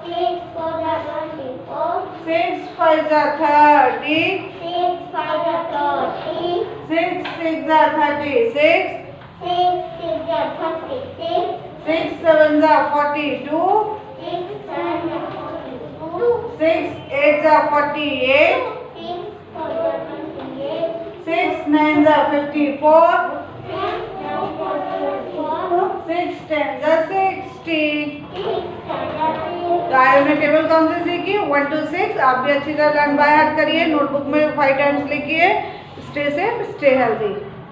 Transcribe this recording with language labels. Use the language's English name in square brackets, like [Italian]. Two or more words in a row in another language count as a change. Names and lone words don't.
[Hindi] 6 5 जा 30, 6 6 जा 36, 6 7 जा 42, 6 8 जा 48, 6 9 जा 54, 6 10 जा 60। तो आज हमने टेबल कौन सी सीखी? 1 to 6। आप भी अच्छी तरह [English] learn by heart [Hindi] करिए, नोटबुक में 5 टाइम्स लिखिए। [English] Stay safe, stay healthy.